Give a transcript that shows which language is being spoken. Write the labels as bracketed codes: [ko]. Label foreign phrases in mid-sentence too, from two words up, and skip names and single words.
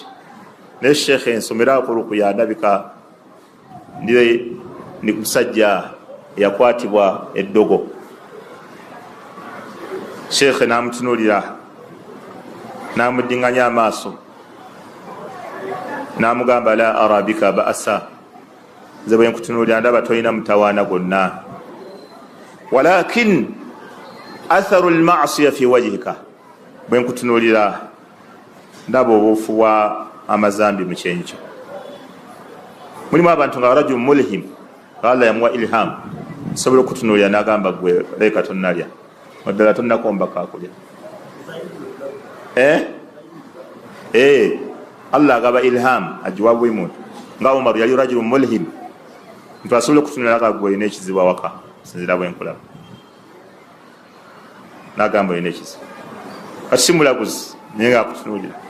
[lg] Ne Sheekh ensomeraako rukuya, ndabika ndi musajja yakwatibwa eddogo. Sheekh n'amutunuulira, n'amuddinganya amaaso, n'amugamba [ar] لا أرى بك بأسا, [lg] nze bwe nkutunuulira ndaba tolina mutawaana gonna, [ar] ولكن أثر المعصية في وجهك, [lg] bwe nkutunuulira ndaba obufuwa amazambi mu kyenjo. Mulimu abantu nga [ar] رجل ملهم, [lg] Allah yamuwa ilham, sobola okutunuulira n'agamba gwe leka tonnalya, waddala tonnakomba kakulya. Allah agaba ilham ajiwa buli muntu, nga Umar yali [ar] رجل ملهم, [lg] nti asobola okutunuulira gwe olina ekizibu awaka, sinzira bwe nkulaba, n'agamba olina ekizibu, kati si mulaguzi naye nga akutunuulira.